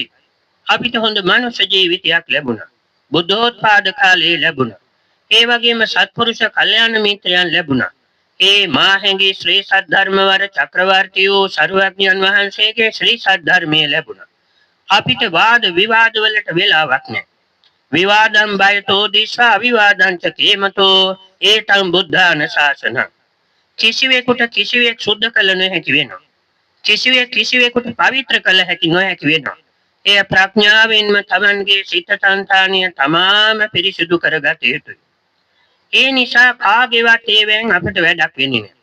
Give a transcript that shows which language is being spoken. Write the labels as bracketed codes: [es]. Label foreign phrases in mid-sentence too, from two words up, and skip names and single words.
[si] අපිට හොඳ මනුෂ්‍ය ජීවිතයක් ලැබුණා. බුද්ධෝත්පාද කාලේ ලැබුණා. ඒ වගේම සත්පුරුෂ කල්යාණ මිත්‍රයන් ලැබුණා. ඒ මාහැඟි ශ්‍රී සද්ධර්මවර චක්‍රවර්ති වූ සරුවඥන් වහන්සේගේ ශ්‍රී සද්ධර්මයේ ලැබුණා. අපිට වාද විවාද වලට වෙලාවක් නැහැ. [pi] විවාදම් බයතෝ දිස්වා විවාදං ච කේමතෝ ඒතං බුද්ධාන ශාසන. [si] කිසිවෙකුට කිසිවෙක් සුද්ධ කළ නොහැකි වෙනවා. කිසිවෙක් කිසිවෙකුට පවිත්‍ර කළ හැකි නොහැකි වෙනවා. එය ප්‍රඥාවෙන්ම තමන්ගේ සිත සංතානිය තමාම පිරිසිදු කරගත යුතුයි. ඒ නිසා කාගේවත් ඒවෙන් අපිට වැඩක් වෙන්නේ නැහැ.